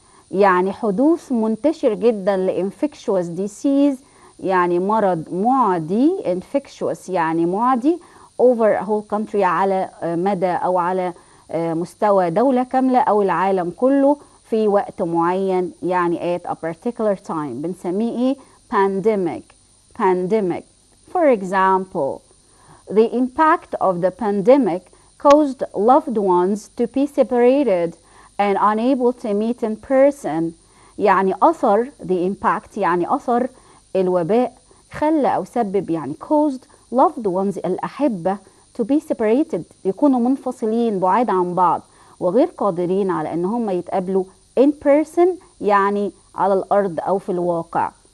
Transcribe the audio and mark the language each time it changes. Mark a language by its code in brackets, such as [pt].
[ar] يعني حدوث منتشر جدا لinfectious disease يعني مرض معدي. infectious يعني معدي. [en] over a whole country [ar] على مدى أو على مستوى دولة كاملة أو العالم كله في وقت معين، يعني [en] at a particular time [ar] بنسميه ايه؟ pandemic. [en] pandemic. For example, the impact of the pandemic caused loved ones to be separated and unable to meet in person. [ar] يعني أثر the impact يعني أثر الوباء خلى أو سبب يعني [en] caused loved ones [ar] الأحبة [en] to be separated [ar] يكونوا منفصلين بعاد عن بعض وغير قادرين على أن هم يتقابلوا [en] in person [ar] يعني على الأرض أو في الواقع.